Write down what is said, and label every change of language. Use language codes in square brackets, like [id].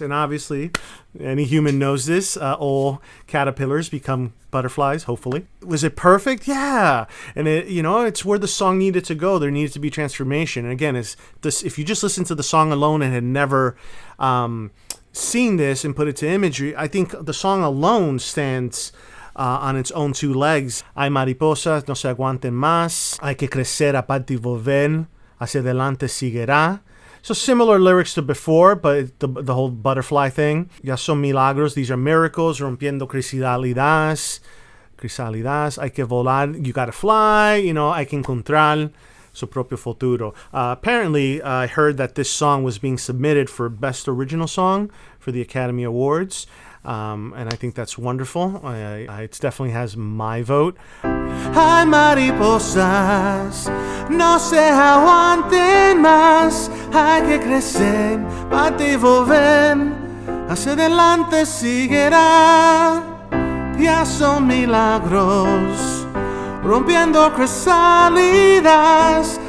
[en] And obviously, any human knows this. All caterpillars become butterflies, hopefully. Was it perfect? Yeah. And it's where the song needed to go. There needed to be transformation. And again, if you just listen to the song alone and had never seen this and put it to imagery, I think the song alone stands on its own two legs. [es] Ay mariposas, no se aguanten más. Hay que crecer, aparte y volver. Hacia adelante seguirá. [en] So similar lyrics to before, but the whole butterfly thing. [es] Ya son milagros. [en] These are miracles. [es] Rompiendo crisálidades. Hay que volar. [en] You gotta fly. [es] Hay que encontrar su propio futuro. [en] Apparently, I heard that this song was being submitted for Best Original Song for the Academy Awards. And I think that's wonderful. It definitely has my vote. [es] Ay, mariposas, no se aguanten más. Hay que crecer, parte y volver. Hacia adelante seguirá. Ya son milagros, rompiendo crisálidas.